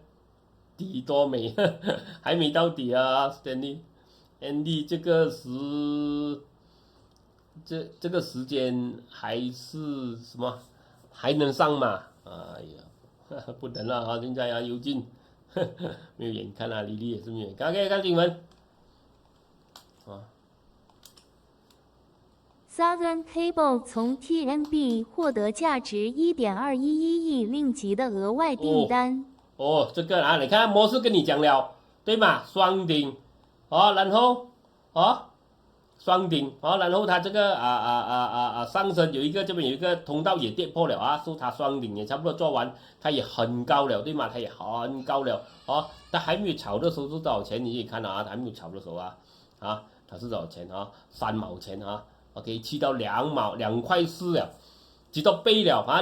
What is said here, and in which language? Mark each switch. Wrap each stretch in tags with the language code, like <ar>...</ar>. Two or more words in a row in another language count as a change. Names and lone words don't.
<zh>底多美，還沒到底啊 ，Stanley，Andy 這個時間還是什麼還能上嗎？哎呀，不能了啊！現在啊，尤金沒有眼看啊，莉莉也是沒有眼看。OK， 看新聞啊。 Southern Cable 從 TMB 獲得價值1.211億令吉的額外訂單。哦，這個啊，你看模式跟你講了，對嗎？雙頂，哦，然後，哦，雙頂，哦，然後它這個上升有一個這邊有一個通道也跌破了啊，所以它雙頂也差不多做完，它也很高了，對嗎？它也很高了，哦，它還沒有炒的時候是多少錢？你可以看到啊，它還沒有炒的時候啊，它是多少錢啊？3毛錢啊 ，OK， 去到2毛2塊4了，幾多倍了啊？</zh>